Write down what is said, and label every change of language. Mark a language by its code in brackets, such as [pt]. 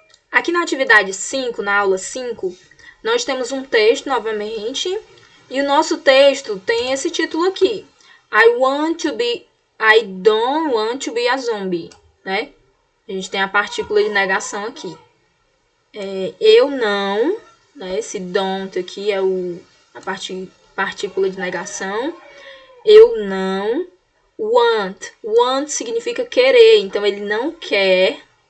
[pt] Aqui na atividade 5, na aula 5, nós temos um texto novamente, e o nosso texto tem esse título aqui. [en] I don't want to be a zombie, né? [pt] A gente tem a partícula de negação aqui. Eu não, né? Esse don't aqui é a partícula de negação. Eu não want. Want significa querer, então ele não quer.